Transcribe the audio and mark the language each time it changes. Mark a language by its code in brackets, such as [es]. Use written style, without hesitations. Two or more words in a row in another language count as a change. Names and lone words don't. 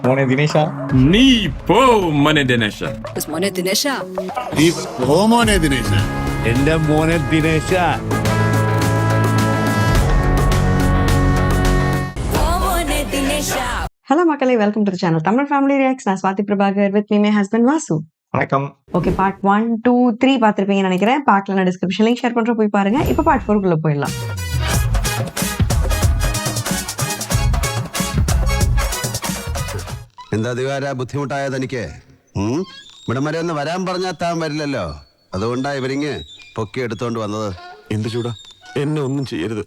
[ml] മോനെ ദിനേശ. നീ പോ മോനെ ദിനേശ. മോനെ ദിനേശ. നീ പോ മോനെ ദിനേശ. എന്റെ മോനെ ദിനേശ. [ta] ஹலோ மக்களே, [en] welcome to the channel [ta] தமிழ் ஃபேமிலி ரியாக்ட்ஸ். நான் ஸ்வாதி பிரபாகர் [en] with me my husband [ta] வாசு. வணக்கம். ஓகே, பார்ட் 1, 2, 3 பார்த்துருப்பீங்கன்னு நினைக்கிறேன். பார்க்கல, நான் [en] description link [ta] ஷேர் பண்ணுற போய் பாருங்க. இப்போ பார்ட் 4 போயிடலாம். [ml] എന്താ ദിവാര ബുദ്ധിമുട്ടായത് എനിക്ക്? ഇവിടം വരെ ഒന്ന് വരാൻ പറഞ്ഞാൽ താൻ വരില്ലല്ലോ. അതുകൊണ്ടാ ഇവരിങ്ങ് പൊക്കി എടുത്തോണ്ട് വന്നത്. എന്ത് ചൂടാ, എന്നെ ഒന്നും ചെയ്യരുത്.